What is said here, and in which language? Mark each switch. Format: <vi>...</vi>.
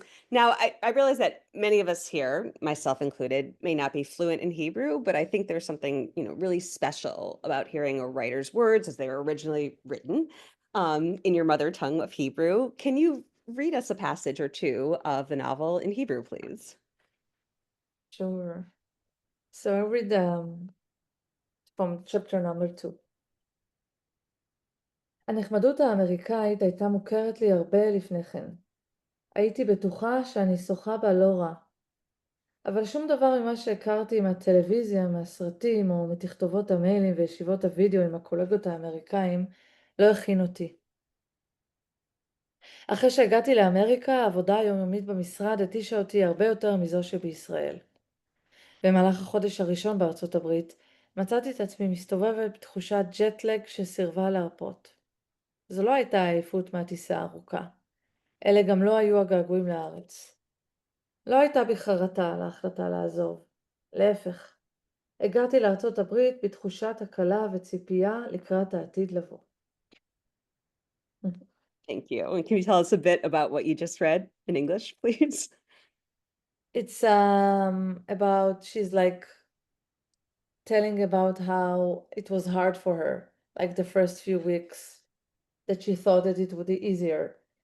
<en>Now, I realize that many of us here, myself included, may not be fluent in Hebrew, but I think there's something, really special about hearing a writer's words as they were originally written, in your mother tongue of Hebrew. Can you read us a passage or two of the novel in Hebrew, please? Sure. So I read from chapter number 2.</en> <he>הנחמדות האמריקאית הייתה מוכרת לי הרבה לפני כן. הייתי בטוחה שאני שוחה בה לא רע. אבל שום דבר ממה שהכרתי מהטלוויזיה, מהסרטים או מתכתובות המיילים וישיבות הוידאו עם הקולגות האמריקאים לא הכין אותי. אחרי שהגעתי לאמריקה, העבודה היומיומית במשרד התישה אותי הרבה יותר מזו שבישראל. במהלך החודש הראשון בארצות הברית, מצאתי את עצמי מסתובבת בתחושת ג'טלג שסירבה להרפות. זו לא הייתה עייפות מהטיסה הארוכה. אלה גם לא היו הגעגועים לארץ. לא הייתה בי חרטה על ההחלטה לעזוב. להפך, הגעתי לארצות הברית בתחושת הקלה וציפייה לקראת העתיד לבוא.</he> <en>Thank you. And can you tell us a bit about what you just read in English, please? It's about, she's like telling about how it was hard for her, like the first few weeks, that she thought that it would be easier.</en>